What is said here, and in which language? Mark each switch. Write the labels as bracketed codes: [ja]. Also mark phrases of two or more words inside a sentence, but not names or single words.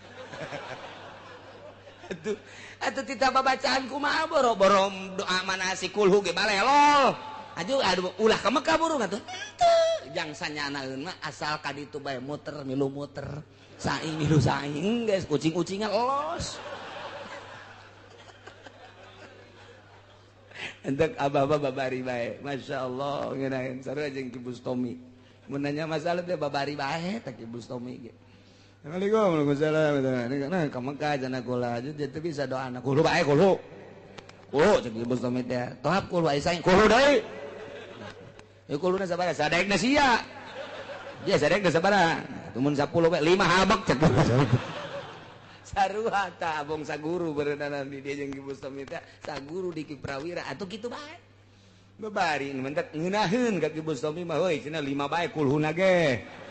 [su] atuh tita babacaan kumaha boro-boro doa manasik kulhu ge balelol aduh ulah ka Mekah burung atuh jang sanyanaeun mah asal ka ditu bae muter milu muter saing milu saing geus kucing-kucingan los entek abah-abah babari bae masyaallah ngeunaheun sarua jeung Ki Bustomi mun nanya masalah teh babari bae teh Ki Bustomi ge [ar] السلام عليكم ورحمة الله وبركاته. [su] Ka Mekah cenah kula teu bisa doana kulo bae kulo cek Ki Bustomi teh tohap kulo aya saing kulo deui kuluna sabaraha sadaekna sia dia sadaekna sabaraha tumun 10 we 5 habek cek sarua tah abong saguru berenana di dia jeung Ki Bustomi teh saguru di Ki Prawira atuh kitu bae babari mentek ngeunaheun ka Ki Bustomi mah heuy cenah 5 bae kulhuna ge